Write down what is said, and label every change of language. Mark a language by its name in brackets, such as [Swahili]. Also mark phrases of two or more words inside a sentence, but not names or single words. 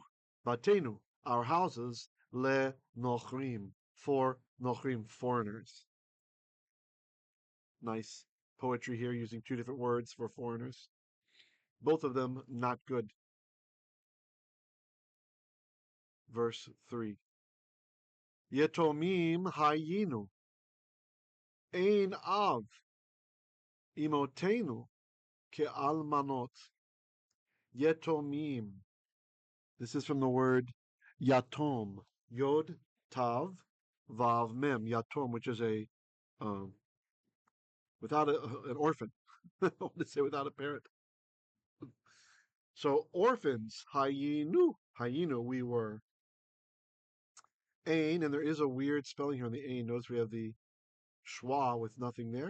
[English] Batenu, our houses, [Hebrew] לנכרים, [English] for nochrim, foreigners. Nice poetry here using two different words for foreigners. Both of them not good. Verse 3. [Hebrew] יתומים היינו. אין אב אמותינו כאלמנות. Yetomim. [English] This is from the word yatom. [Hebrew] יוד, תו, וו, מם. Yatom, [English] which is a without an orphan. I want to say without a parent. So orphans, [Hebrew] היינו, היינו, [English] we were. Ain, and there is a weird spelling here on the ain. Notice we have the schwa with nothing there.